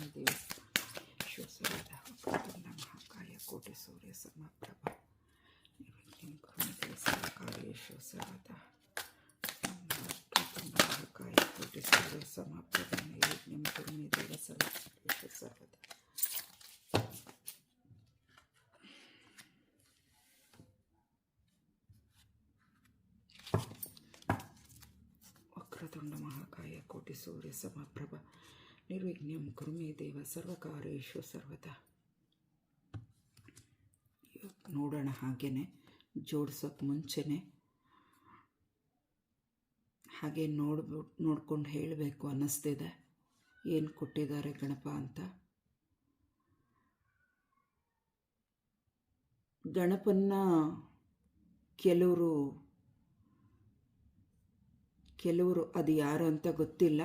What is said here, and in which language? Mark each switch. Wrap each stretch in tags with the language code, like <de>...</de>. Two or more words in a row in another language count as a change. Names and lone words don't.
<sa>ದೇವ ಶಿವಸೂರ್ಯ ವಕ್ರತುಂಡ ಮಹಾಕಾಯ ಕೋಟಿ ಸೂರ್ಯ ಸಮಪ್ರಭ ನಿರ್ವಿಘ್ನಂ ಕುರು ದೇವ ಸರ್ವಕಾರ್ಯೇಷು ಸರ್ವದಾ ವಕ್ರತುಂಡ ಮಹಾಕಾಯ ಕೋಟಿ ಸೂರ್ಯ ಸಮಪ್ರಭ ನಿರ್ವಿಘ್ನಂ ಕುರು ದೇವ ಸರ್ವಕಾರ್ಯೇಷು ಸರ್ವದಾ. ವಕ್ರತುಂಡ ಮಹಾಕಾಯ ಕೋಟಿ ಸೂರ್ಯ ಸಮಪ್ರಭ ನಿರ್ವಿಘ್ನಂ ಕುರು ಮೇ ದೇವ ಸರ್ವಕಾರ್ಯೇಷು ಸರ್ವದಾ.</sa> <kn>ನೋಡೋಣ, ಹಾಗೇನೆ ಜೋಡಿಸೋಕೆ ಮುಂಚೆನೆ ಹಾಗೆ ನೋಡ್ಕೊಂಡು ಹೇಳಬೇಕು ಅನ್ನಿಸ್ತಿದೆ ಏನು ಕೊಟ್ಟಿದ್ದಾರೆ ಗಣಪ ಅಂತ. ಗಣಪನ್ನ ಕೆಲವರು ಅದು ಯಾರು ಅಂತ ಗೊತ್ತಿಲ್ಲ.</kn>